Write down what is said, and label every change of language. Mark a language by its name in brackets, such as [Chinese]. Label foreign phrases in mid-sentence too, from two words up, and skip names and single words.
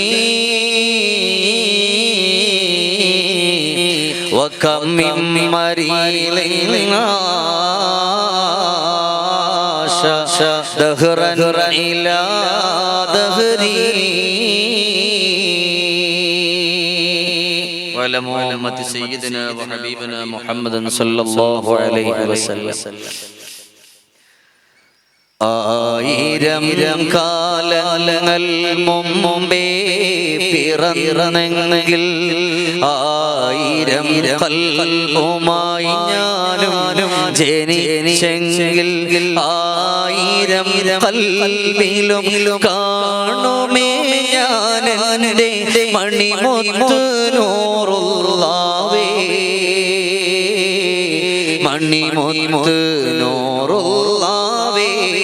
[Arabic] وكم من مريض عاش دهرا إلى دهري. وعلى محمد سيدنا وحبيبنا محمد صلى الله عليه وسلم. [Malayalam] ആയിരം കാലങ്ങൾ മുമ്പേ പിറന്നെങ്കിൽ ആയിരം ആയിരം കൽബുമായി ഞാനും ജനിച്ചെങ്കിൽ ആയിരം കൽബിലും കാണുമേ ഞാൻ എൻ്റെ മണിമുത്ത് നൂറുള്ളാവേ മണിമുത്ത് നൂറുള്ളാവേ